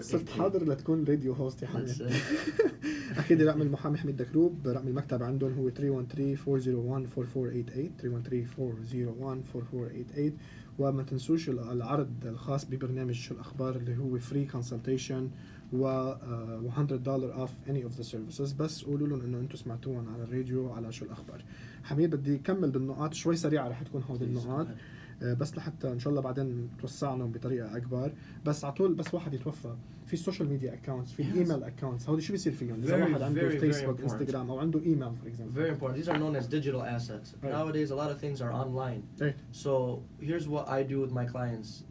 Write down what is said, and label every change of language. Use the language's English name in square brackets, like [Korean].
[Arabic] صرت حاضر لتكون راديو هوست يا حميد. اكيد رقم المحامي حميد دكروب، رقم المكتب عندهم هو 313-401-4488 313-401-4488. وما تنسوش العرض الخاص ببرنامج الأخبار اللي هو free consultation و [English] $100 off any of the services. [Arabic] بس قولوا لهم انه انتم سمعتوهم على الراديو على شو الاخبار. حميد بدي اكمل بالنقاط شوي سريعه رح تكون هودي النقاط بس لحتى ان شاء الله بعدين توسع لهم بطريقه اكبر. بس على طول بس واحد يتوفى في السوشيال ميديا اكونتس في الايميل اكونتس هودي شو بيصير فيهم اذا واحد عنده فيسبوك انستغرام او عنده ايميل [English] for example. Very important. These are known as digital assets. Nowadays a lot of things are online. So here's what I do with my clients.